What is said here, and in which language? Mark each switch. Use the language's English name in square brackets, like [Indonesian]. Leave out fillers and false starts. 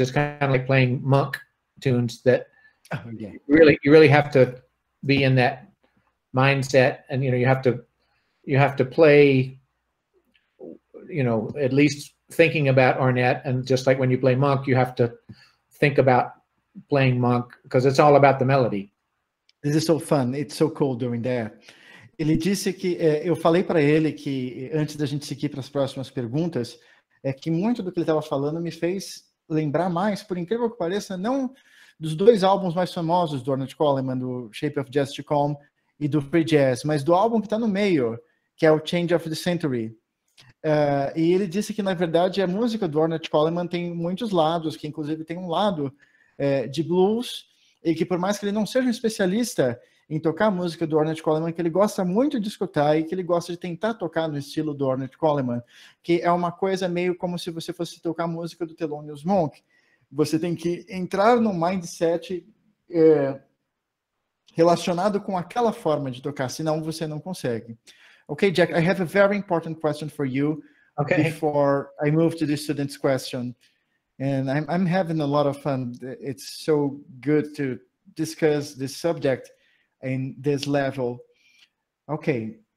[English] It's kind of like playing Monk tunes that you really have to be in that mindset, and you have to play, at least thinking about Ornette, and just like when you play Monk, you have to think about playing Monk because it's all about the melody. This is so fun. It's so cool doing that. [Portuguese] Ele disse que eu falei para ele que antes da gente seguir para as próximas perguntas, que muito do que ele estava falando me fez lembrar mais, por incrível que pareça, não dos dois álbuns mais famosos do Ornette Coleman, do Shape of Jazz to Come e do Free Jazz, mas do álbum que está no meio, que é o Change of the Century. E ele disse que, na verdade, a música do Ornette Coleman tem muitos lados, que inclusive tem um lado de blues, e que por mais que ele não seja um especialista em tocar a música do Ornette Coleman, que ele gosta muito de escutar e que ele gosta de tentar tocar no estilo do Ornette Coleman, que é uma coisa meio como se você fosse tocar a música do Thelonious Monk. Você tem que entrar num mindset relacionado com aquela forma de tocar, senão você não consegue. [English] Okay, Jack, I have a very important question for you before I move to the student's question. And I'm having a lot of fun. It's so good to discuss this subject in this level. Okay.